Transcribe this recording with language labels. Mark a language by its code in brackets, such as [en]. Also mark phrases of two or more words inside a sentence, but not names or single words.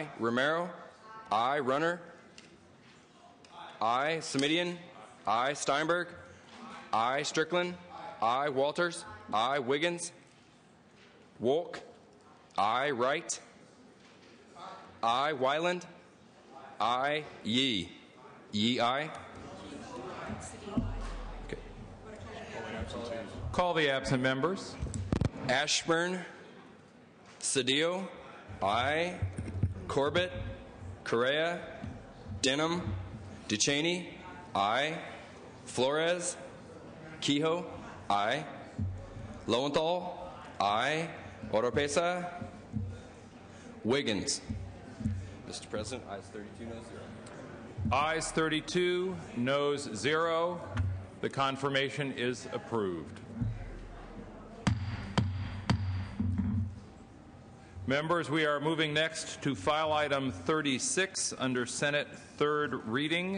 [en] Romero, aye. Runner, aye. Semidian, aye. Steinberg, aye. Strickland, aye. Walters, aye. Wiggins, Wolk, aye. Wright, aye. Wyland, aye. Yee. Yee, aye. Okay. Call the absent members. Ashburn, Cedillo, aye. Corbett, Correa, Denham, Duchesne, aye. Flores, Kehoe, aye. Lowenthal, aye. Oropesa, Wiggins. Mr. President, ayes 32, noes 0. Ayes 32, noes 0. The confirmation is approved. Members, we are moving next to file item 36 under Senate third reading.